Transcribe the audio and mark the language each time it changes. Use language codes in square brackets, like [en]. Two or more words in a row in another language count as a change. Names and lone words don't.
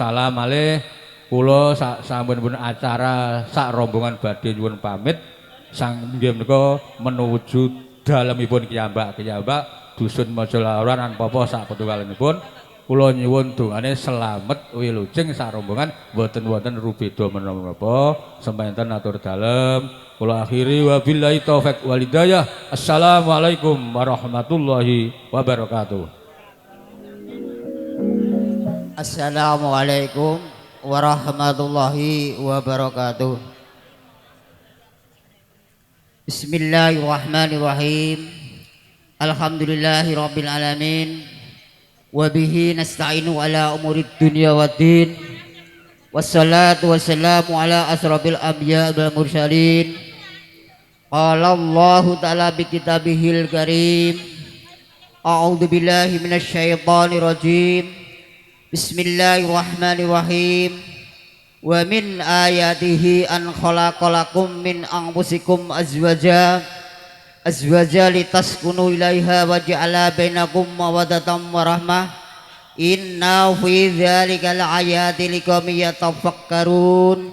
[jv] salam malih kula sasampunipun acara sak rombongan badhe nyuwun pamit sang nggih menika menuju dalemipun kiyambak-kiyambak dusun Mojolawaran lan papa sak petugalanipun kula nyuwun dongane slamet wilujeng sak rombongan mboten wonten rubeda menapa semanten atur dalem kula akhiri [ar] وبالله التوفيق والهداية. السلام عليكم ورحمة الله وبركاته. السلام عليكم ورحمة الله وبركاته. بسم الله الرحمن الرحيم. الحمد لله رب العالمين. وبه نستعين على أمور الدنيا والدين. والصلاة والسلام على أشرف الأنبياء والمرسلين. قال الله تعالى في كتابه الكريم. أعوذ بالله من الشيطان الرجيم. بسم الله الرحمن الرحيم. ومن آياته أن خلق لكم من أنفسكم أزواجا لتسكنوا إليها وجعل بينكم مودة ورحمة. إن في ذلك لآيات لقوم يتفكرون.